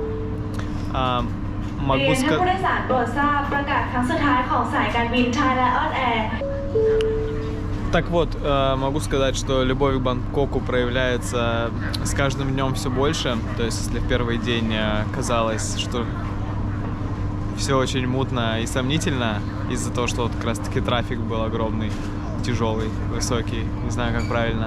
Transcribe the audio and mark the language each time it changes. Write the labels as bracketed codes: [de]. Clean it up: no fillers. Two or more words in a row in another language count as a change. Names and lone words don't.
[ru] Могу [th] ผู้โด [ru] сказать... [th] ยสารโปรดทราบประกาศครั้งสุดท้ายของสายการบิน Thai Lion Air [ru] Так вот, могу сказать, что любовь к Бангкоку проявляется с каждым днем все больше. То есть, если в первый день казалось, что все очень мутно и сомнительно из-за того, что вот как раз-таки трафик был огромный, тяжелый, высокий, не знаю, как правильно.